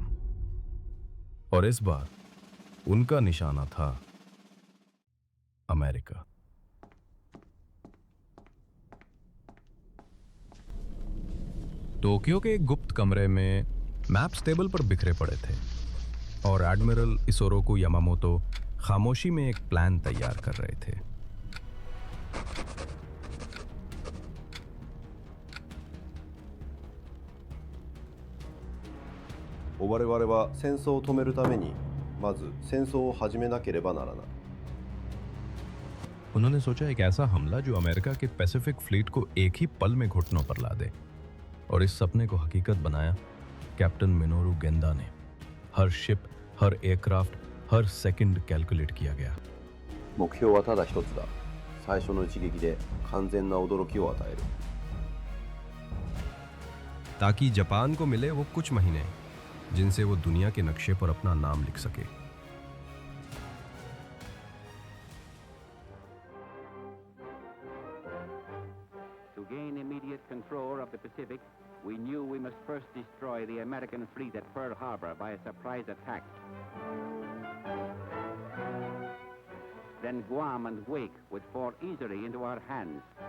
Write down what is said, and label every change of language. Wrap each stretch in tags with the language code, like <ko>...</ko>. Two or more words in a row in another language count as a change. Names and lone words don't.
<hi>और इस बार उनका निशाना था अमेरिका। टोक्यो के एक गुप्त कमरे में मैप्स टेबल पर बिखरे पड़े थे, और एडमिरल इसोरोकु यामामोतो खामोशी में एक प्लान तैयार कर रहे थे।</hi> <ja>我々は戦争を止めるためにまず戦争を始めなければならない。</ja> <hi>उन्होंने सोचा एक ऐसा हमला जो अमेरिका के पैसिफिक फ्लीट को एक ही पल में घुटनों पर ला दे, और इस सपने को हकीकत बनाया कैप्टन मिनोरू गेंदा ने। हर शिप, हर एयरक्राफ्ट, हर सेकंड कैलकुलेट किया गया।</hi> <ja>目標はただ一つだ。最初の一撃で完全な驚きを与える。</ja> <hi>ताकि जापान को मिले वो कुछ महीने जिनसे वो दुनिया के नक्शे पर अपना नाम लिख सके।</hi> <en>To gain immediate control of the Pacific, we knew we must first destroy the American fleet at Pearl Harbor by a surprise attack. Then Guam and Wake would fall easily into our hands.</en>